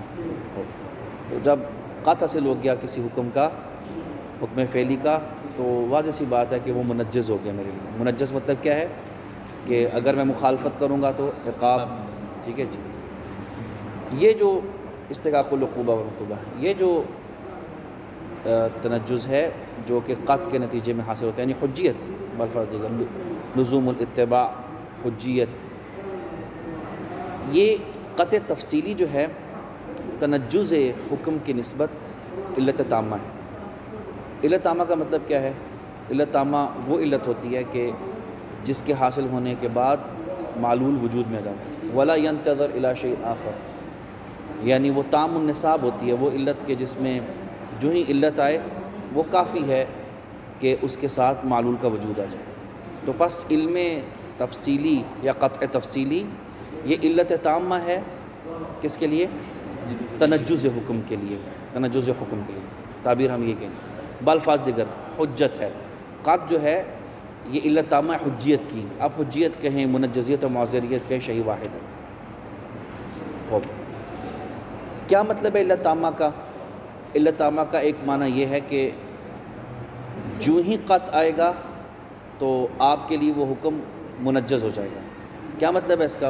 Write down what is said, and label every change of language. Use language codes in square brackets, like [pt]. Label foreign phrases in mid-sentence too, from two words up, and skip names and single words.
[ur] تو جب قطع حاصل ہو گیا کسی حکم کا، حکم فعلی کا، تو واضح سی بات ہے کہ وہ منجز ہو گیا میرے لیے. منجز مطلب کیا ہے کہ اگر میں مخالفت کروں گا تو عقاب. ٹھیک ہے جی. یہ جو [ar] استحقاق العقوبہ والمثوبہ، [ur] یہ جو تنجز ہے جو کہ قطع کے نتیجے میں حاصل ہوتا ہے، یعنی حجیت بالفرض دیگر [ar] لزوم الاتباع، [ur] حجیت، یہ قطع تفصیلی جو ہے تنجز حکم کی نسبت علت تامہ ہے. علت تامہ کا مطلب کیا ہے؟ علت تامہ وہ علت ہوتی ہے کہ جس کے حاصل ہونے کے بعد معلول وجود میں آ جاتا ہے. [ar] ولا ينتظر الى شيء آخر، [ur] یعنی وہ [ar] تام النصاب [ur] ہوتی ہے، وہ علت کے جس میں جو ہی علت آئے وہ کافی ہے کہ اس کے ساتھ معلول کا وجود آ جائے. تو پس علم تفصیلی یا قطع تفصیلی یہ علت تامہ ہے کس کے لیے؟ تنجز حکم کے لیے. تنجز حکم کے لیے تعبیر ہم یہ کہیں. بالفاظ دیگر حجت ہے. قطع جو ہے یہ علت تامہ ہے حجیت کی. اب حجیت کہیں، منجزیت و معذریت کہیں، [ar] شہی واحد [ur] ہے. خوب، کیا مطلب ہے علت تامہ کا؟ علت تامہ کا ایک معنی یہ ہے کہ جو ہی قطع آئے گا تو آپ کے لیے وہ حکم منجز ہو جائے گا. کیا مطلب ہے اس کا؟